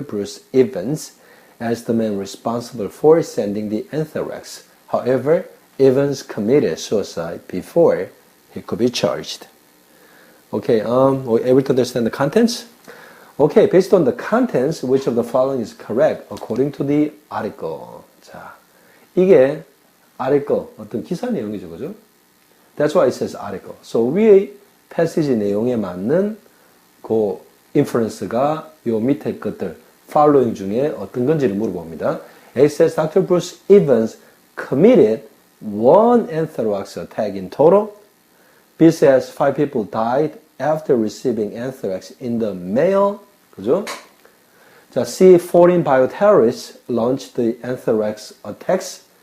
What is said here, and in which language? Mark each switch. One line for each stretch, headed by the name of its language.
English: Bruce Evans as the man responsible for sending the anthrax. However, Evans committed suicide before he could be charged. Okay, were you able to understand the contents? Okay, based on the contents, which of the following is correct according to the article?
Korean: 자, 이게 article, 어떤 기사 내용이죠, 그죠?
English: That's why it says article.
Korean: So 위의 패시지 내용에 맞는 그 inference가 요 밑에 것들 following 중에 어떤 건지를 물어봅니다.
English: It says Dr. Bruce Evans committed 1 anthrax attack in total. B says 5 people died after receiving anthrax in the mail.
Korean: 그죠?
English: 자, C, foreign bioterrorists launched the anthrax attacks.